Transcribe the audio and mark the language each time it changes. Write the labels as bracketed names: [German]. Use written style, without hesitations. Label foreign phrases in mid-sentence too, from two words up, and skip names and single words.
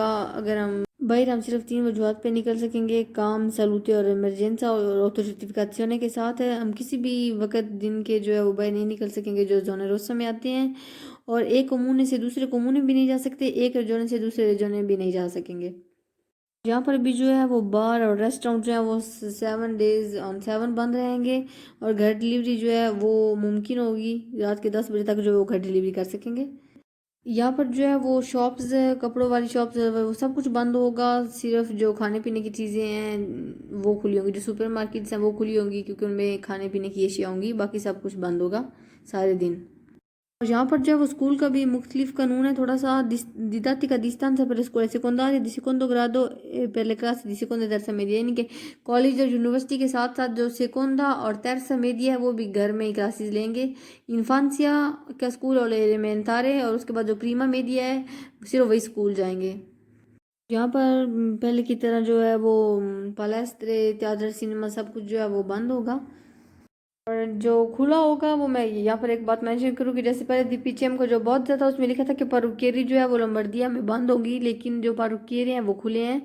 [Hindi] अगर हम बाहर, हम सिर्फ 3 वजूहत पे निकल सकेंगे: काम, सलूते और इमरजेंसा। और ऑटो सर्टिफिकेशन के साथ है हम किसी भी वक्त दिन के जो है वो बाहर नहीं निकल सकेंगे जो [Italian] zona rossa [Hindi] में आते हैं। और एक कम्यूने से दूसरे कम्यूने भी नहीं जा सकते, एक जोने से दूसरे जोने भी नहीं जा सकेंगे। यहाँ पर भी जो है वो बार और रेस्टोरेंट जो है वो [English] 7 days on 7 [Hindi] बंद रहेंगे और घर डिलीवरी जो है वो मुमकिन होगी, रात के 10 बजे तक जो है वो घर डिलीवरी कर सकेंगे। यहाँ पर जो है वो शॉप्स, कपड़ों वाली शॉप्स, वो सब कुछ बंद होगा। सिर्फ जो खाने पीने की चीज़ें हैं वो खुली होंगी, जो सुपर मार्केट्स हैं वो खुली होंगी क्योंकि उनमें खाने पीने की अशिया होंगी, बाकी सब कुछ बंद होगा सारे दिन। और यहाँ पर जो है वो स्कूल का भी मुख्तलिफ कानून है। थोड़ा सा [Italian] didattica a distanza per le scuole secondarie di secondo grado e per le classi di seconda e terza media, [Hindi] यानी कि कॉलेज और यूनिवर्सिटी के साथ साथ जो [Italian] seconda e terza media [Hindi] है वो भी घर में ही क्लासेस लेंगे। इन्फांसिया का स्कूल और एलिमेंटारे और उसके बाद जो [Italian] prima media [Hindi] है सिर्फ वही स्कूल जाएंगे। यहाँ पर पहले की तरह जो है वो पलेस्ट्रे, थिएटर, सिनेमा सब कुछ जो है वो बंद होगा। और जो खुला होगा वो, मैं यहाँ पर एक बात मेंशन करूँ कि जैसे पहले DPCM को जो बहुत ज़्यादा उसमें लिखा था कि पारुकेरी जो है वो लंबर्दिया में बंद होगी, लेकिन जो पारुकेरी हैं वो खुले हैं।